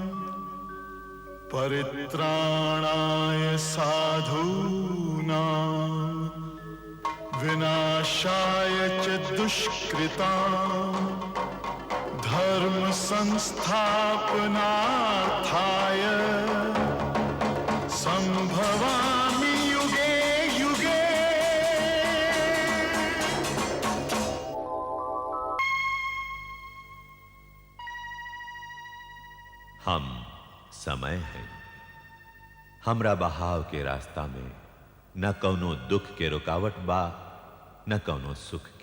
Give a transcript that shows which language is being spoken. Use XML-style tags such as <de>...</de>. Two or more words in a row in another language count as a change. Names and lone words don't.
<sa>परित्राणाय साधूनां विनाशाय च दुष्कृतां, धर्म संस्थापनार्थाय संभवामि युगे युगे।</sa> <bho>हम समय हैं, हमरा बहाव के रास्ता में न कौनो दुख के रुकावट बा, न कौनो सुख के।</bho>